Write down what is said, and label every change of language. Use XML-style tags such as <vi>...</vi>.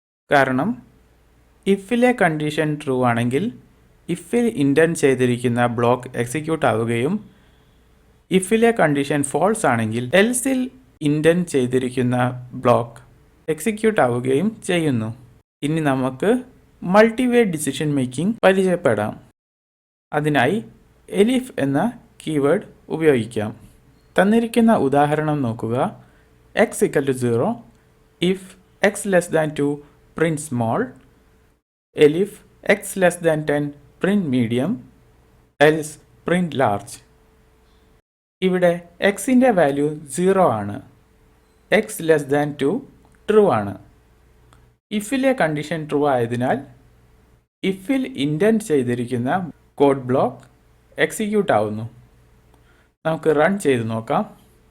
<ml>കാരണം ഇഫിലെ condition true ആണെങ്കിൽ Eiffel intent ചെയ്തിരിക്കുന്ന ബ്ലോക്ക് എക്സിക്യൂട്ട് ആവുകയും ഇഫിലെ കണ്ടീഷൻ ഫോൾസ് ആണെങ്കിൽ എൽസിൽ ഇൻറ്റൻറ്റ് ചെയ്തിരിക്കുന്ന ബ്ലോക്ക് എക്സിക്യൂട്ട് ആവുകയും ചെയ്യുന്നു. ഇനി നമുക്ക് മൾട്ടിവേ ഡിസിഷൻ മേക്കിംഗ് പരിചയപ്പെടാം. അതിനായി എലിഫ് എന്ന കീവേഡ് ഉപയോഗിക്കാം. തന്നിരിക്കുന്ന ഉദാഹരണം നോക്കുക.</ml> <en>x equal to 0 if x less than 2 print small, if x less than 10 print medium, else print large.</en> <ml>ഇവിടെ xന്റെ വാല്യൂ 0 ആണ്. x less than 2 ട്രൂ ആണ്. ഇഫിലെ കണ്ടീഷൻ ട്രൂ ആയതിനാൽ ഇഫിൽ ഇൻഡന്റ് ചെയ്തിരിക്കുന്ന കോഡ് ബ്ലോക്ക് എക്സിക്യൂട്ട് ആവുന്നു. നമുക്ക് റൺ ചെയ്ത് നോക്കാം.</ml>